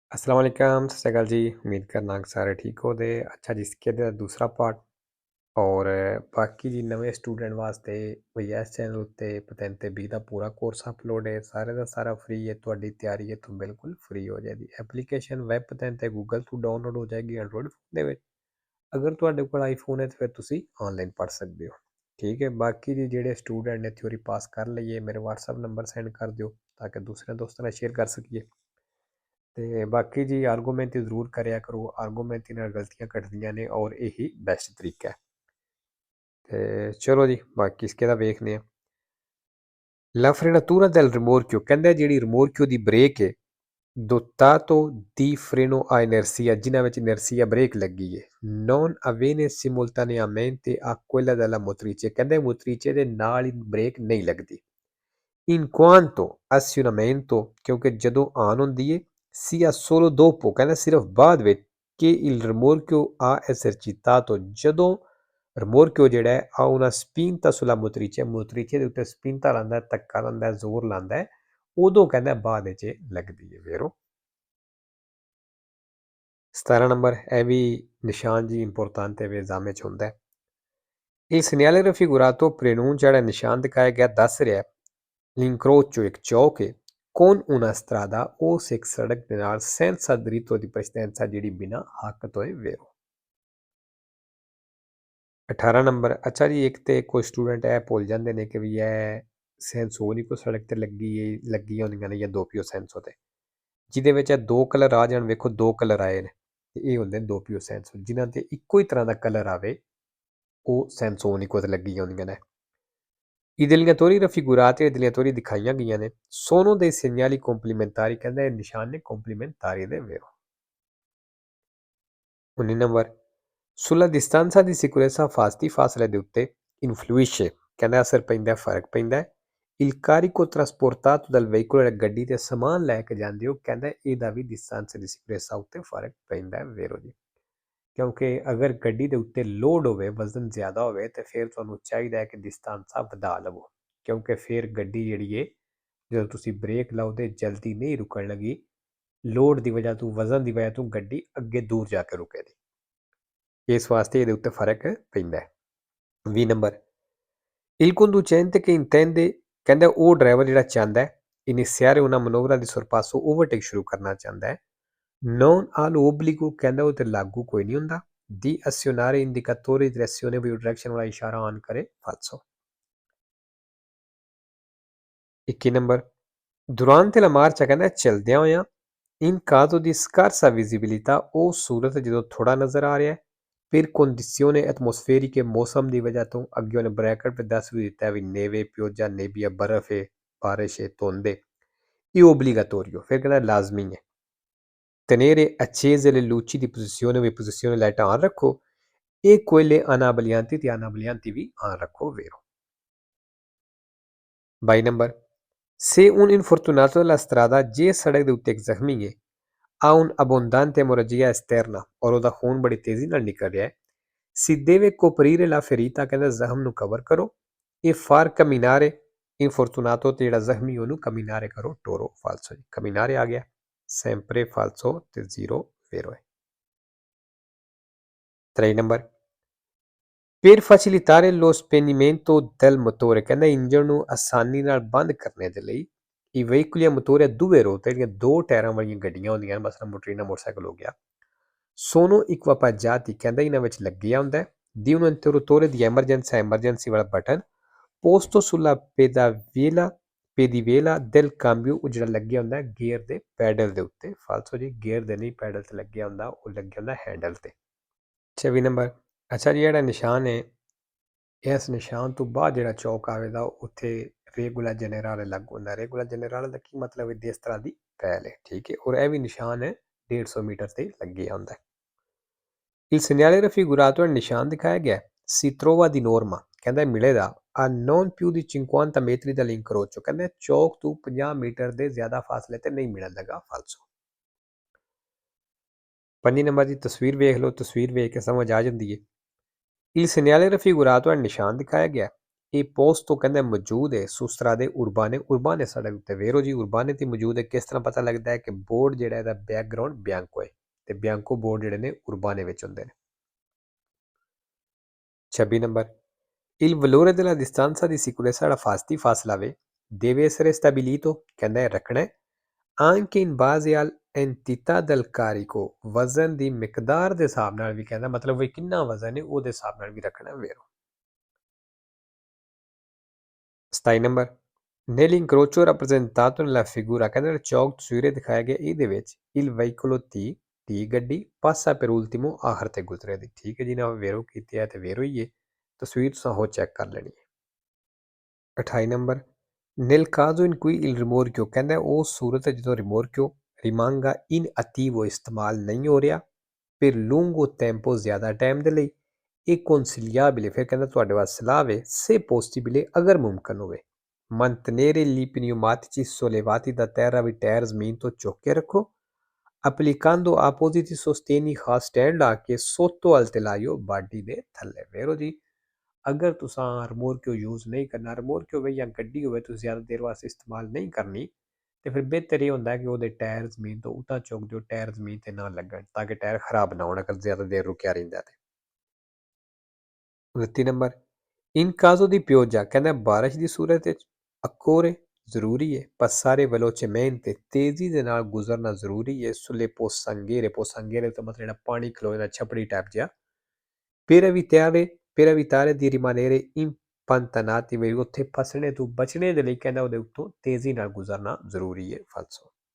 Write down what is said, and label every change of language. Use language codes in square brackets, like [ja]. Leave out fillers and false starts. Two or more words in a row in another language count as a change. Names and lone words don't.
[ar] السلام عليكم, [pa] ਸਤ ਸ੍ਰੀ ਅਕਾਲ ਜੀ। ਉਮੀਦ ਕਰਨਾ ਕਿ ਸਾਰੇ ਠੀਕ ਹੋ ਦੇ। ਅੱਛਾ ਜੀ, ਇਸਕੇ ਦਾ ਦੂਸਰਾ ਪਾਰਟ ਔਰ ਬਾਕੀ ਜੀ नਵੇਂ ਸਟੂਡੈਂਟ ਵਾਸਤੇ ਭਈਆ ਇਸ ਚੈਨਲ ਉੱਤੇ ਪਤਨ ਤੇ 20 ਦਾ ਪੂਰਾ ਕੋਰਸ ਅਪਲੋਡ ਹੈ। ਸਾਰੇ ਦਾ ਸਾਰਾ ਫ੍ਰੀ ਹੈ। ਤੁਹਾਡੀ ਤਿਆਰੀ ਹੈ ਤੋਂ ਬਿਲਕੁਲ ਫ੍ਰੀ ਹੋ ਜਾਏਗੀ। ਐਪਲੀਕੇਸ਼ਨ ਵੈਬ ਪਤਨ ਤੇ ਗੂਗਲ ਤੋਂ ਡਾਊਨਲੋਡ ਹੋ ਜਾਏਗੀ ਐਂਡਰੋਇਡ ਫੋਨ ਦੇ ਵਿੱਚ। ਅਗਰ ਤੁਹਾਡੇ ਕੋਲ ਆਈਫੋਨ ਹੈ ਤਾਂ ਫਿਰ ਤੁਸੀਂ ਆਨਲਾਈਨ ਪੜ੍ਹ ਸਕਦੇ ਹੋ। ਠੀਕ ਹੈ। ਬਾਕੀ ਜੀ ਜਿਹੜੇ ਸਟੂਡੈਂਟ ਨੇ ਥਿਊਰੀ ਪਾਸ ਕਰ ਲਈਏ ਮੇਰੇ WhatsApp ਨੰਬਰ ਸੈਂਡ ਕਰ ਦਿਓ ਤਾਂ ਕਿ ਦੂਸਰੇ ਦੋਸਤਾਂ ਨਾਲ ਸ਼ੇਅਰ ਕਰ ਸਕੀਏ। ਤੇ ਬਾਕੀ ਜੀ ਆਰਗੂਮੈਂਟ ਜ਼ਰੂਰ ਕਰਿਆ ਕਰੋ। ਆਰਗੂਮੈਂਟ ਨਾਲ ਗਲਤੀਆਂ ਕੱਢਦੀਆਂ ਨੇ ਔਰ ਇਹੀ ਬੈਸਟ ਤਰੀਕਾ ਹੈ। ਤੇ ਚਲੋ ਜੀ ਬਾਕੀ ਇਸਕੇ ਦਾ ਵੇਖਦੇ ਹਾਂ। [it] La frenatura del rimorchio [pa] ਕਹਿੰਦਾ ਜਿਹੜੀ rimorchio ਦੀ ਬ੍ਰੇਕ ਹੈ [it] dotato di freno a inercia [pa] ਜਿਨ੍ਹਾਂ ਵਿੱਚ inercia ਬ੍ਰੇਕ ਲੱਗੀ ਹੈ [it] non avviene simultaneamente a quella della motrice [pa] ਕਹਿੰਦੇ motrice ਦੇ ਨਾਲ ਹੀ ਬ੍ਰੇਕ ਨਹੀਂ ਲੱਗਦੀ [it] in quanto azionamento [pa] ਕਿਉਂਕਿ ਜਦੋਂ ਆਨ ਹੁੰਦੀ ਹੈ [it] sia solo dopo [pa] ਕਹਿੰਦਾ ਸਿਰਫ ਬਾਅਦ ਵਿੱਚ [it] che il rimorchio ha esercitato [pa] ਜਦੋਂ rimorchio ਜਿਹੜਾ ਹੈ ਆ [it] una spinta sulla motrice [pa] ਦੇ ਉੱਤੇ spinta ਲਾਉਂਦਾ ਧੱਕਾ ਲਾਉਂਦਾ ਜ਼ੋਰ ਲਾਉਂਦਾ ਹੈ ਉਦੋਂ ਕਹਿੰਦਾ ਬਾਅਦ ਵਿੱਚ ਲੱਗਦੀ ਹੈ ਵੇਰੋ 17 ਨੰਬਰ ਇਹ ਵੀ ਨਿਸ਼ਾਨ ਜੀ ਇੰਪੋਰਟੈਂਟ ਹੈ ਵੇ ਐਗਜ਼ਾਮ 'ਚ ਹੁੰਦਾ ਹੈ [it] il segnale raffigurato preannuncia [pa] ਜਿਹੜਾ ਨਿਸ਼ਾਨ ਦਿਖਾਇਆ ਗਿਆ ਦੱਸ ਰਿਹਾ l'incrocio ਇੱਕ ਚੌਕ ਹੈ [it] con una strada [pa] ਉਸ ਇੱਕ ਸੜਕ ਦੇ ਨਾਲ [it] senza diritto di precedenza [pa] ਜਿਹੜੀ ਬਿਨਾਂ ਹੱਕ ਤੋਂ ਹੈ ਵੇਰੋ 18 ਨੰਬਰ ਅੱਛਾ ਜੀ ਇੱਕ ਤੇ ਕੋਈ ਸਟੂਡੈਂਟ ਇਹ ਭੁੱਲ ਜਾਂਦੇ ਨੇ ਕਿ ਵੀ ਇਹ ਸੈਂਸੋ ਨਹੀਂ ਕੋ ਸੜਕ ਤੇ ਲੱਗੀਆਂ ਹੁੰਦੀਆਂ ਨੇ ਜਾਂ [it] doppio senso [pa] ਤੇ ਜਿਹਦੇ ਵਿੱਚ ਇਹ ਦੋ ਕਲਰ ਆ ਜਾਣ ਵੇਖੋ ਦੋ ਕਲਰ ਆਏ ਨੇ ਤੇ ਇਹ ਹੁੰਦੇ ਨੇ [it] doppio senso [pa] ਜਿਨ੍ਹਾਂ ਤੇ ਇੱਕੋ ਹੀ ਤਰ੍ਹਾਂ ਦਾ ਕਲਰ ਆਵੇ ਉਹ ਸੈਂਸੋਨਿਕੋ ਤੇ ਲੱਗੀਆਂ ਹੁੰਦੀਆਂ ਨੇ [it] I delineatori raffigurati e delineatori [pa] ਦਿਖਾਈਆਂ ਗਈਆਂ ਨੇ [it] sono dei segnali complementari [pa] ਕਹਿੰਦਾ ਇਹ ਨਿਸ਼ਾਨ ਨੇ complementari ਦੇ vero 19 ਨੰਬਰ [it] sulla distanza di sicurezza [pa] ਫਾਸਲੇ ਦੇ ਉੱਤੇ influisce ਕਹਿੰਦਾ ਅਸਰ ਪੈਂਦਾ ਫਰਕ ਪੈਂਦਾ [it] il carico trasportato dal veicolo [pa] ਜਿਹੜਾ ਗੱਡੀ ਤੇ ਸਮਾਨ ਲੈ ਕੇ ਜਾਂਦੇ ਹੋ ਕਹਿੰਦਾ ਇਹਦਾ ਵੀ [it] distanza di sicurezza [pa] ਉੱਤੇ ਫਰਕ ਪੈਂਦਾ ਵੇਰੋ ਜੀ ਕਿਉਂਕਿ ਅਗਰ ਗੱਡੀ ਦੇ ਉੱਤੇ ਲੋਡ ਹੋਵੇ ਵਜ਼ਨ ਜ਼ਿਆਦਾ ਹੋਵੇ ਤੇ ਫਿਰ ਤੁਹਾਨੂੰ ਚਾਹੀਦਾ ਹੈ ਕਿ distanza ਵਧਾ ਲਵੋ ਕਿਉਂਕਿ ਫਿਰ ਗੱਡੀ ਜਿਹੜੀ ਹੈ ਜਦੋਂ ਤੁਸੀਂ ਬ੍ਰੇਕ ਲਾਓ ਤੇ ਜਲਦੀ ਨਹੀਂ ਰੁਕਣ ਲੱਗੀ ਲੋਡ ਦੀ ਵਜ੍ਹਾ ਤੋਂ ਵਜ਼ਨ ਦੀ ਵਜ੍ਹਾ ਤੋਂ ਗੱਡੀ ਅੱਗੇ ਦੂਰ ਜਾ ਕੇ ਰੁਕੇਗੀ ਇਸ ਵਾਸਤੇ ਇਹਦੇ ਉੱਤੇ ਫਰਕ ਪੈਂਦਾ ਹੈ 20 ਨੰਬਰ [it] il conducente che intende [pa] ਕਹਿੰਦਾ ਉਹ ਡਰਾਈਵਰ ਜਿਹੜਾ ਚਾਹੁੰਦਾ ਹੈ [it] iniziare una manovra di sorpasso [pa] overtake ਸ਼ੁਰੂ ਕਰਨਾ ਚਾਹੁੰਦਾ ਹੈ [it] non ha l'obbligo [pa] ਕਹਿੰਦਾ ਉਹ ਤੇ ਲਾਗੂ ਕੋਈ ਨਹੀਂ ਹੁੰਦਾ [it] di azionare indicatore di direzione [pa] ਵੀ ਡਾਇਰੈਕਸ਼ਨ ਵਾਲਾ ਇਸ਼ਾਰਾ ਆਨ ਕਰੇ falso 21 ਨੰਬਰ [it] durante la marcia [pa] ਕਹਿੰਦਾ ਚਲਦਿਆਂ ਹੋਇਆਂ [it] in caso di scarsa visibilità [pa] ਉਹ ਸੂਰਤ ਜਦੋਂ ਥੋੜਾ ਨਜ਼ਰ ਆ ਰਿਹਾ ਹੈ [it] per condizioni atmosferiche [pa] ਮੌਸਮ ਦੀ ਵਜ੍ਹਾ ਤੋਂ ਅੱਗੇ ਉਹਨੇ ਬ੍ਰੈਕਟ ਤੇ ਦੱਸ ਵੀ ਦਿੱਤਾ ਵੀ [it] neve pioggia nebbia [pa] ਬਰਫ਼ ਹੈ ਬਾਰਿਸ਼ ਹੈ ਧੁੰਦ ਹੈ ਇਹ obbligatorio ਫਿਰ ਕਹਿੰਦਾ ਲਾਜ਼ਮੀ ਹੈ [it] tenere accese le luci di posizione [pa] ਲਾਈਟਾਂ ਆਨ ਰੱਖੋ [it] e quelle anabolianti [pa] ਤੇ anabolianti ਵੀ ਆਨ ਰੱਖੋ ਵੇਰੋ 22 ਨੰਬਰ [it] se un infortunato della strada [pa] ਜੇ ਸੜਕ ਦੇ ਉੱਤੇ ਇੱਕ ਜ਼ਖਮੀ ਹੈ [it] ha un'abbondante emorragia esterna [pa] ਔਰ ਉਹਦਾ ਖੂਨ ਬੜੀ ਤੇਜ਼ੀ ਨਾਲ ਨਿਕਲ ਰਿਹਾ ਹੈ [it] si deve coprire la ferita [pa] ਕਹਿੰਦਾ ਜ਼ਖਮ ਨੂੰ ਕਵਰ ਕਰੋ [it] e far camminare infortunato [pa] ਤੇ ਜਿਹੜਾ ਜ਼ਖਮੀ ਉਹਨੂੰ camminare ਕਰੋ ਟੋਰੋ falso ਜੀ camminare ਆ ਗਿਆ [it] sempre falso [pa] ਤੇ 0 vero ਹੈ 3 ਨੰਬਰ [it] per facilitare lo spegnimento del motore [pa] ਕਹਿੰਦਾ ਇੰਜਨ ਨੂੰ ਆਸਾਨੀ ਨਾਲ ਬੰਦ ਕਰਨੇ ਦੇ ਲਈ [it] i veicoli a motore a due ruote [pa] ਜਿਹੜੀਆਂ ਦੋ ਟਾਇਰਾਂ ਵਾਲੀਆਂ ਗੱਡੀਆਂ ਹੁੰਦੀਆਂ ਨੇ ਮਸਲਾ ਮੋਟਰੀਨਾ ਮੋਟਰਸਾਈਕਲ ਹੋ ਗਿਆ [it] sono equipaggiati [pa] ਕਹਿੰਦਾ ਇਹਨਾਂ ਵਿੱਚ ਲੱਗਿਆ ਹੁੰਦਾ [it] di un interruttore [pa] di emergency ਵਾਲਾ ਬਟਨ [it] posto sulla pedivela del cambio [pa] ਉਹ ਜਿਹੜਾ ਲੱਗਿਆ ਹੁੰਦਾ ਗੇਅਰ ਦੇ ਪੈਡਲ ਦੇ ਉੱਤੇ ਫਾਲਸੋ ਜੀ ਗੇਅਰ ਦੇ ਨਹੀਂ ਪੈਡਲ ਤੇ ਲੱਗਿਆ ਹੁੰਦਾ ਉਹ ਲੱਗਿਆ ਹੁੰਦਾ ਹੈਂਡਲ ਤੇ 26 ਨੰਬਰ ਅੱਛਾ ਜੀ ਜਿਹੜਾ ਨਿਸ਼ਾਨ ਹੈ ਇਸ ਨਿਸ਼ਾਨ ਤੋਂ ਬਾਅਦ ਜਿਹੜਾ ਚੌਕ ਆਵੇਗਾ ਉੱਥੇ [it] regola generale [pa] ਲੱਗ ਹੁੰਦਾ [it] regola generale [pa] ਦਾ ਕੀ ਮਤਲਬ ਹੈ ਇਸ ਤਰ੍ਹਾਂ ਦੀ ਪੈਲ ਹੈ ਠੀਕ ਹੈ ਔਰ ਇਹ ਵੀ ਨਿਸ਼ਾਨ ਹੈ 150 ਮੀਟਰ ਤੇ ਲੱਗਿਆ ਹੁੰਦਾ [it] il segnale raffigurato [pa] ਨਿਸ਼ਾਨ ਦਿਖਾਇਆ ਗਿਆ [it] si trova di norma [pa] ਕਹਿੰਦਾ ਮਿਲੇਗਾ [it] a non più di 50 metri dall'incrocio [pa] ਕਹਿੰਦਾ ਚੌਕ ਤੋਂ 50 ਮੀਟਰ ਦੇ ਜ਼ਿਆਦਾ ਫਾਸਲੇ ਤੇ ਨਹੀਂ ਮਿਲੇਗਾ ਫਾਲਸੋ 5 ਨੰਬਰ ਦੀ ਤਸਵੀਰ ਵੇਖ ਲਓ ਤਸਵੀਰ ਵੇਖ ਕੇ ਸਮਝ ਆ ਜਾਂਦੀ ਹੈ [it] il segnale raffigurato [pa] ਨਿਸ਼ਾਨ ਦਿਖਾਇਆ ਗਿਆ ਇਹ ਪੋਸਟੋ ਕਹਿੰਦੇ ਮੌਜੂਦ ਹੈ [it] su strade urbane [pa] ਉਰਬਾਨੇ ਸਾਡੇ ਉੱਤੇ ਵੇਰੋ ਜੀ ਉਰਬਾਨੇ ਤੇ ਮੌਜੂਦ ਹੈ। ਕਿਸ ਤਰ੍ਹਾਂ ਪਤਾ ਲੱਗਦਾ ਹੈ ਕਿ ਬੋਰਡ ਜਿਹੜਾ ਇਹਦਾ ਬੈਕਗਰਾਉਂਡ ਬਿਆੰਕੋ ਹੈ ਤੇ ਬਿਆੰਕੋ ਬੋਰਡ ਜਿਹੜੇ ਨੇ ਉਰਬਾਨੇ ਵਿੱਚ ਹੁੰਦੇ ਨੇ। 26 ਨੰਬਰ [it] Il valore della distanza di sicurezza da fasti faslave deve essere stabilito [pa] ਕਹਿੰਦਾ ਹੈ ਰੱਖਣਾ ਹੈ [it] anche in base all'entità del carico [pa] ਵਜ਼ਨ ਦੀ ਮਿਕਦਾਰ ਦੇ ਹਿਸਾਬ ਨਾਲ ਵੀ ਕਹਿੰਦਾ ਮਤਲਬ ਵੀ ਕਿੰਨਾ ਵਜ਼ਨ ਹੈ ਉਹਦੇ ਹਿਸਾਬ ਨਾਲ ਵੀ ਰੱਖਣਾ ਵੇਰੋ। 27 ਨੰਬਰ [it] nell'incrocio rappresentato nella figura [pa] ਕਹਿੰਦੇ ਚੌਕ ਤਸਵੀਰੇ ਦਿਖਾਇਆ ਗਿਆ ਇਹਦੇ ਵਿੱਚ [it] il veicolo T [pa] ਗੱਡੀ [it] passa per ultimo [pa] ਆਖਰ ਤੇ ਗੁਜ਼ਰੇ ਦੀ। ਠੀਕ ਹੈ ਜੀ ਨਾ ਵੇਰੋ ਕੀਤੀ ਹੈ ਤੇ ਵੇਰੋ ਹੀ ਹੈ ਤਸਵੀਰ ਤੁਸੀਂ ਹੋ ਚੈੱਕ ਕਰ ਲੈਣੀ ਹੈ। 28 ਨੰਬਰ [it] nel caso in cui il rimorchio [pa] ਕਹਿੰਦਾ ਉਹ ਸੂਰਤ ਹੈ ਜਦੋਂ [it] rimorchio rimanga inattivo [pa] ਇਸਤੇਮਾਲ ਨਹੀਂ ਹੋ ਰਿਹਾ [it] per lungo tempo [pa] ਜ਼ਿਆਦਾ ਟਾਈਮ ਦੇ ਲਈ ਇਹ consigliabile ਫਿਰ ਕਹਿੰਦਾ ਤੁਹਾਡੇ ਵਾਸਤੇ ਸਲਾਹ ਹੈ [it] se possibile [pa] ਅਗਰ ਮੁਮਕਨ ਹੋਵੇ [it] mantenere gli pneumatici sollevati da terra [pa] ਵੀ ਟਾਇਰ ਜ਼ਮੀਨ ਤੋਂ ਚੁੱਕ ਕੇ ਰੱਖੋ [it] applicando appositi sostegni [pa] ਖਾਸ ਸਟੈਂਡ ਲਾ ਕੇ [it] sotto al telaio [pa] ਬਾਡੀ ਦੇ ਥੱਲੇ ਵੇਰੋ ਜੀ ਅਗਰ ਤੁਸੀਂ ਰਿਮੋਰਕਿਓ ਯੂਜ਼ ਨਹੀਂ ਕਰਨਾ ਰਿਮੋਰਕਿਓ ਹੋਵੇ ਜਾਂ ਗੱਡੀ ਹੋਵੇ ਤੁਸੀਂ ਜ਼ਿਆਦਾ ਦੇਰ ਵਾਸਤੇ ਇਸਤੇਮਾਲ ਨਹੀਂ ਕਰਨੀ ਤੇ ਫਿਰ ਬਿਹਤਰ ਇਹ ਹੁੰਦਾ ਕਿ ਉਹਦੇ ਟਾਇਰ ਜ਼ਮੀਨ ਤੋਂ ਉੱਤਾਂ ਚੁੱਕ ਦਿਓ ਟਾਇਰ ਜ਼ਮੀਨ ਤੇ ਨਾ ਲੱਗਣ ਤਾਂ ਕਿ ਟਾਇਰ ਖਰਾਬ ਨਾ ਹੋਣ ਅਗਰ ਜ਼ਿਆਦਾ ਦੇਰ ਰੁਕਿਆ ਰਹਿੰਦਾ ਤੇ। 29 ਨੰਬਰ [it] in caso di pioggia [pa] ਕਹਿੰਦਾ ਬਾਰਿਸ਼ ਦੀ ਸੂਰਤ ਵਿੱਚ ਅਕੋਰੇ ਜ਼ਰੂਰੀ ਹੈ [it] passare velocemente [pa] ਤੇਜ਼ੀ ਦੇ ਨਾਲ ਗੁਜ਼ਰਨਾ ਜ਼ਰੂਰੀ ਹੈ [it] sulle pozzanghere [pa] ਤੋਂ ਮਤਲਬ ਜਿਹੜਾ ਪਾਣੀ ਖਲੋ ਜਾਂਦਾ ਛਪੜੀ ਟਾਈਪ ਜਿਹਾ [it] per evitare di rimanere impantanati [pa] ਵੀ ਉੱਥੇ ਫਸਣੇ ਤੋਂ ਬਚਣੇ ਦੇ ਲਈ ਕਹਿੰਦਾ ਉਹਦੇ ਉੱਤੋਂ ਤੇਜ਼ੀ ਨਾਲ ਗੁਜ਼ਰਨਾ ਜ਼ਰੂਰੀ ਹੈ ਫਲਸੋ।